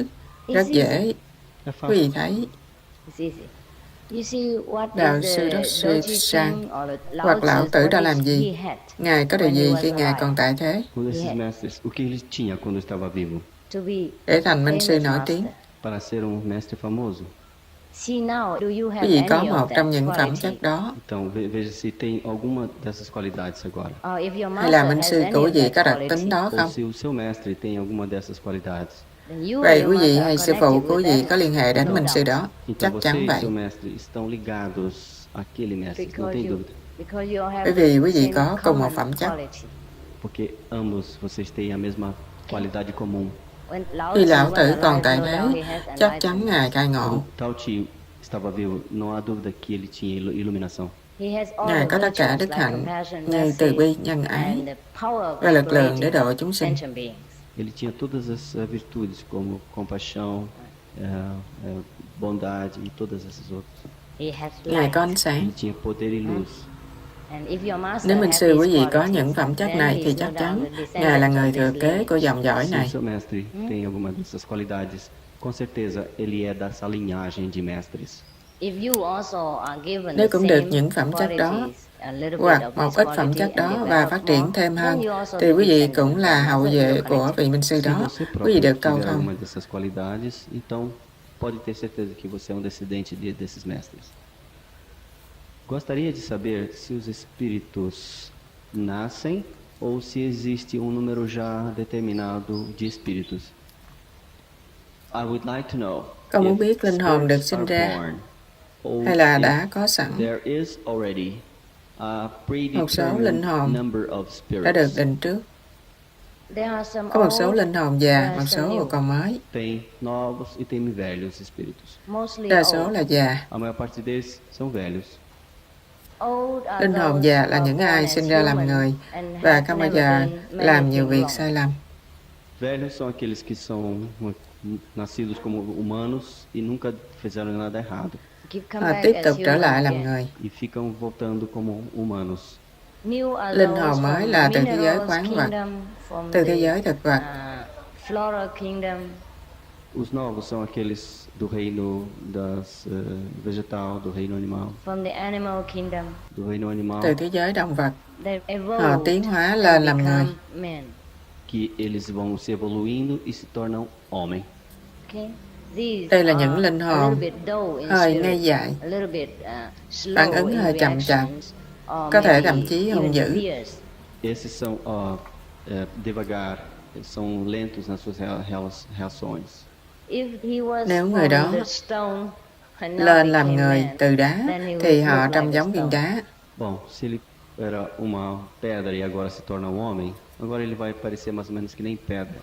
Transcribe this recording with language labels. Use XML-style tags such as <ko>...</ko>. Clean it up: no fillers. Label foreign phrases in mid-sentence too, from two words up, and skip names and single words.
<vi>Rất dễ.</vi> <pt>é</pt> <vi>Quý vị</vi> <pt>fácil.</pt> <vi>thấy, đạo sư Dr. Sang hoặc lão tử đã làm gì? Ngài có điều gì khi Ngài còn tại thế?</vi> <pt>Um desses mestres, o que ele tinha quando estava vivo?</pt> <vi>Để thành minh sư nổi tiếng.</vi> <pt>Para ser um mestre famoso.</pt> <vi>Quý vị có một trong những phẩm chất đó.</vi> <pt>Então, veja se tem alguma dessas qualidades agora.</pt> <vi>Hay là minh sư của quý vị có đặc tính đó</vi> <pt>Ou</pt> <vi>không?</vi> <pt>se o seu mestre tem alguma dessas qualidades.</pt> <vi>Vậy quý vị hay sư phụ của quý vị có liên hệ đến minh sư đó? Chắc</vi> <pt>Então, você</pt> <vi>chắn</vi> <pt>e</pt> <vi>vậy.</vi> <pt>seu mestre estão ligados àquele mestre, não tem dúvida.</pt> <vi>Bởi vì quý vị có cùng một phẩm chất.</vi> <pt>Porque ambos vocês têm a mesma qualidade comum.</pt> <vi>Khi lão tử còn tại thế, chắc chắn Ngài khai ngộ.</vi> <pt>Tao Te estava vivo, não há dúvida que ele tinha iluminação.</pt> <vi>Ngài có tất cả đức hạnh như từ bi, nhân ái và lực lượng để độ chúng sinh.</vi> <pt>Ele tinha todas as virtudes como compaixão, bondade e todas essas outras.</pt> <vi>Ngài có ánh sáng.</vi> <pt>Ele tinha poder e luz.</pt> <vi>Nếu minh sư quý vị có những phẩm chất này thì chắc chắn Ngài là người thừa kế của dòng dõi</vi> <pt>Se o</pt> <vi>này.</vi> <pt>seu mestre tem alguma dessas qualidades, com certeza ele é dessa linhagem de mestres.</pt> <vi>Nếu cũng được những phẩm chất đó hoặc một ít phẩm chất đó và phát triển thêm hơn thì quý vị cũng là hậu duệ của vị minh sư</vi> <pt>Se</pt> <vi>đó.</vi> <pt>você</pt> <vi>Quý vị</vi> <pt>próprio</pt> <vi>được cầu</vi> <pt>tiver</pt> <vi>thông.</vi> <pt>alguma dessas qualidades, então pode ter certeza que você é um descendente desses mestres. Gostaria de saber se os espíritos nascem ou se existe um número já determinado de espíritos.</pt> <en>I would like to know</en> <vi>Con muốn</vi> <en>if</en> <vi>biết linh hồn được</vi> <en>spirits</en> <vi>sinh</vi> <en>are</en> <vi>ra</vi> <en>born, or</en> <vi>hay là</vi> <en>if</en> <vi>đã có sẵn.</vi> <en>there is already a</en> <vi>Một số linh</vi> <en>predetermined</en> <vi>hồn</vi> <en>number of</en> <vi>đã được</vi> <en>spirits.</en> <vi>định trước. Có một số linh hồn già, một số còn mới.</vi> <pt>Tem novos e tem velhos espíritos.</pt> <vi>Đa số là già.</vi> <pt>A maior parte deles são velhos.</pt> <vi>Linh hồn già là những ai sinh ra làm người và không bao giờ làm nhiều việc sai lầm.</vi> <pt>Velhos são aqueles que são nascidos como humanos e nunca fizeram nada errado.</pt> <vi>Họ tiếp tục trở lại làm người.</vi> <pt>E ficam voltando como humanos.</pt> <vi>Linh hồn mới là từ thế giới khoáng vật, từ thế giới thực vật.</vi> <pt>Os novos são aqueles do reino vegetal, do reino animal. Do reino animal,</pt> <vi>Từ thế giới động vật. Họ tiến hóa lên làm người.</vi> <pt>que eles vão se evoluindo e se tornam homem.</pt> <vi>Đây là những linh hồn hơi ngây dại, phản ứng hơi chậm chạp, có thể thậm chí hung dữ.</vi> <pt>Esses são devagar, são lentos nas suas reações.</pt> <vi>Nếu người đó lên làm người từ đá thì họ trông giống viên đá.</vi> <pt>Bom, se ele era uma pedra e agora se torna um homem, agora ele vai parecer mais ou menos que nem pedra.</pt>